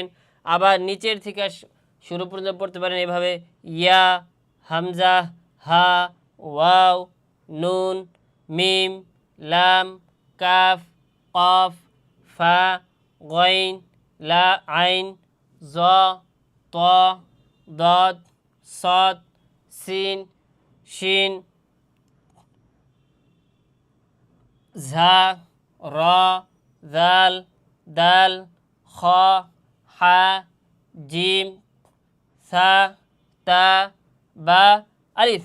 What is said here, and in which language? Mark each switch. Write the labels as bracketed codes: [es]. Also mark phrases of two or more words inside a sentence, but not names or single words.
[bn] আবার নিচের থেকে শুরু পর্যন্ত পড়তে পারেন এভাবে, ইয়া, হামজা, হা, ওয়াও, নুন, মিম, লাম, কাফ, কফ, ফা, গইন, লা আইন, জ, ত, দদ, সদ, সিন, শিন, ঝা, র, জাল, দাল, খ, হা, জিম, সা, তা, বা, আলিফ।